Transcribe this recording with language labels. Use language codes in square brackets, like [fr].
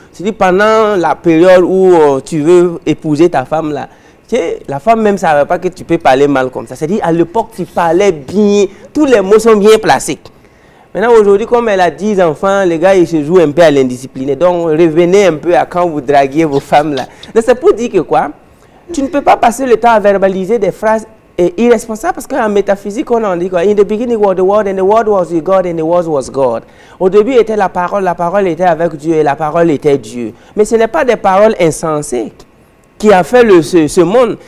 [fr] C'est-à-dire pendant la période où tu veux épouser ta femme là, la femme même ne savait pas que tu peux parler mal comme ça. C'est-à-dire à l'époque tu parlais bien, tous les mots sont bien placés. Maintenant, aujourd'hui, comme elle a 10 enfants, les gars, ils se jouent un peu à l'indiscipliné. Donc, revenez un peu à quand vous draguiez vos femmes là. Donc, c'est pour dire que quoi? Tu ne peux pas passer le temps à verbaliser des phrases irresponsables parce qu'en métaphysique, on en dit quoi? [en] In the beginning was the word, and the word was with God, and the word was God. [fr] Au début était la parole était avec Dieu, et la parole était Dieu. Mais ce n'est pas des paroles insensées qui a fait ce monde.